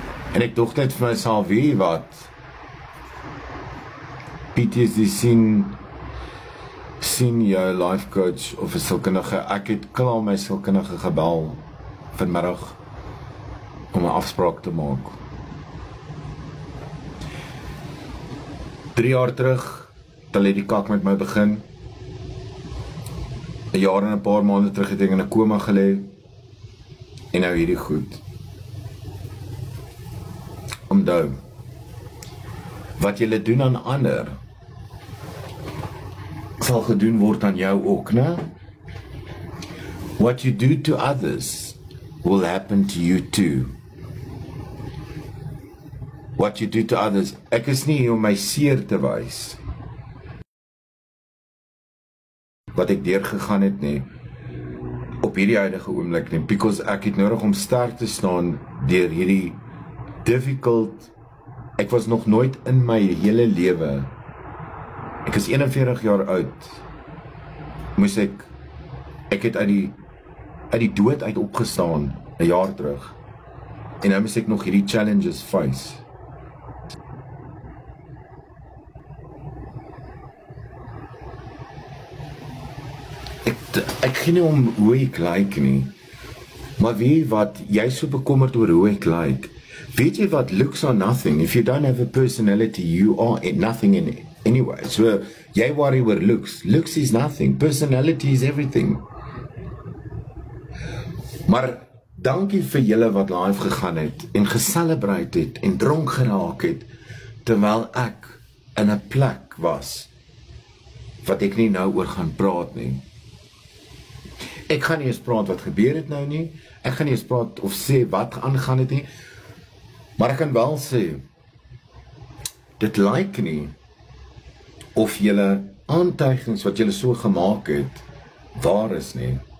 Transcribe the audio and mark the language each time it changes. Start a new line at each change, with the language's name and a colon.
Afrikaans: En ek dog net vir myself, wie wat? PTSD sien jou life coach of 'n sielkundige. Ek het klaar my sielkundige gebel vanmiddag om 'n afspraak te maak. 3 jaar terug, dan het die kak met my begin. 'n jaar en 'n paar maande terug het ek in 'n koma gelê. En nou hierdie goed. Onthou, wat julle doen aan ander, sal gedoen word aan jou ook, né?
English: What you do to others will happen to you too. What you do to others,
Afrikaans: ek is nie hier om my seer te wys, wat ek deurgegaan het nie, op hierdie huidige oomblik nie, because ek het nodig om sterk te staan deur hierdie difficult, ek was nog nooit in my hele lewe, ek is 41 jaar oud, moes ek het uit die dood uit opgestaan, 'n jaar terug, en nou moes ek nog hierdie challenges face. Ek gee nie om hoe ek lyk nie, maar wie wat, jy is so bekommerd oor hoe ek lyk,
English: Weet jy wat, looks are nothing. If you don't have a personality, you are nothing in anyway. So,
Afrikaans: jy worry oor
English: looks. Looks is nothing. Personality is everything.
Afrikaans: Maar, dankie vir julle wat live gegaan het, en gecelebrate het, en dronk geraak het, terwyl ek in 'n plek was, wat ek nie nou oor gaan praat nie. Ek gaan nie eens praat wat gebeur het nou nie, ek gaan nie eens praat of sê wat aangaan het nie, maar ek kan wel sê, dit lyk nie, of julle aantuigings wat julle so gemaak het, waar is nie.